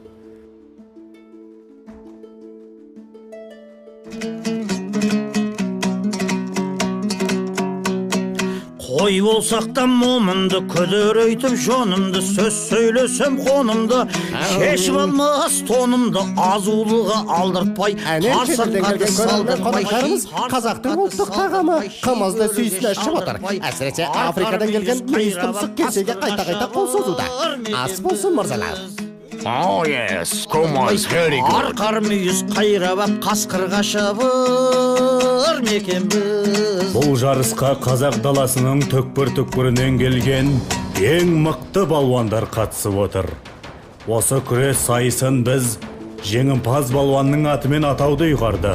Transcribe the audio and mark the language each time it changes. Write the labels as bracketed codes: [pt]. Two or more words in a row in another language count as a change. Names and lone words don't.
[kk] Қой болсақ та момынды, күдірейтіп жонымды, сөз сөйлесем қонымды, шешіп алмас тонымды, азулыға алдыртпай, қарсыртқады салдыртпай. Қазақтың ұлттық тағамы қымызды сүйсіне ішіп отыр. Әсіресе Африкадан келген мүйіз тұмсық кесеге қайта-қайта қол созуда. Ас болсын, мырзалар. [en] Oh yes, Kumaz, very good. [kk] Арқар мүйіз қайрап, қасқырға шабыр мекен біз. Бұл жарысқа қазақ даласының түкпір-түкпірінен келген ең мықты балуандар қатысып отыр. Осы күрес сайысын біз жеңімпаз балуанның атымен атауды ұйғардық.